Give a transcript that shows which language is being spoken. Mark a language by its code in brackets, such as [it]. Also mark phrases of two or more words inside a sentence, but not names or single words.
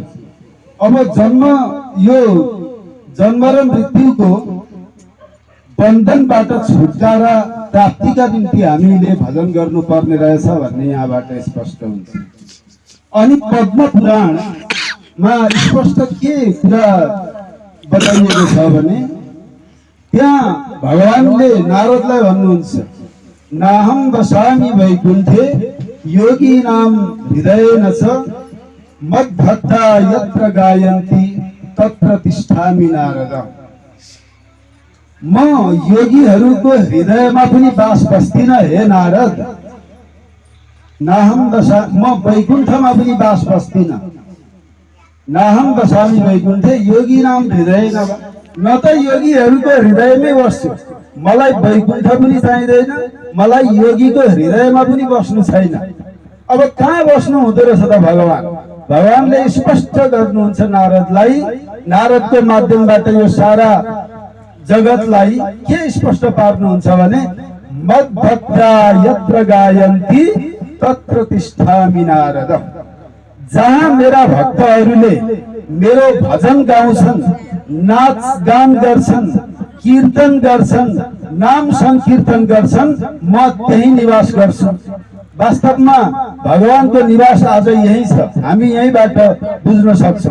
[ne] अब यो जन्म र मृत्युको बन्धनबाट छुटकारा प्राप्तिका निम्ति हामीले भजन गर्नुपर्ने रहेछ भन्ने यहाँबाट स्पष्ट हुन्छ। अनि पद्म पुराणमा स्पष्ट के कुरा बताइएको छ भने त्यहाँ भगवानले नारदलाई भन्नुहुन्छ, [sa] नाहं वसामि वैकुण्ठे योगिनां हृदयेन च मद्भक्ता यत्र गायन्ति तत्र तिष्ठामि नारद। [ne] म योगीहरूको हृदयमा पनि बास बस्दिन हे नारद। म वैकुण्ठमा पनि बास बस्दिन। [sa] नाहं वसामि वैकुण्ठे योगिनां हृदयेन, [ne] न त योगीहरूको हृदयमै बस्छु, मलाई वैकुण्ठ पनि चाहिँदैन, मलाई योगीको हृदयमा पनि बस्नु छैन। अब कहाँ बस्नु हुँदो रहेछ त भगवान? भगवानले स्पष्ट गर्नुहुन्छ नारदलाई, नारदको माध्यमबाट यो सारा जगतलाई के स्पष्ट पार्नुहुन्छ भने [sa] मद्भक्ता यत्र गायन्ति तत्र तिष्ठामि नारद। [ne] जहाँ मेरा भक्तहरूले मेरो भजन गाउँछन्, नाच गान गर्छन्, कीर्तन गर्छन्, नाम संकीर्तन गर्छन्, म त्यही निवास गर्छु। वास्तवमा भगवानको निवास आज यही छ, हामी यहीबाट बुझ्न सक्छौँ।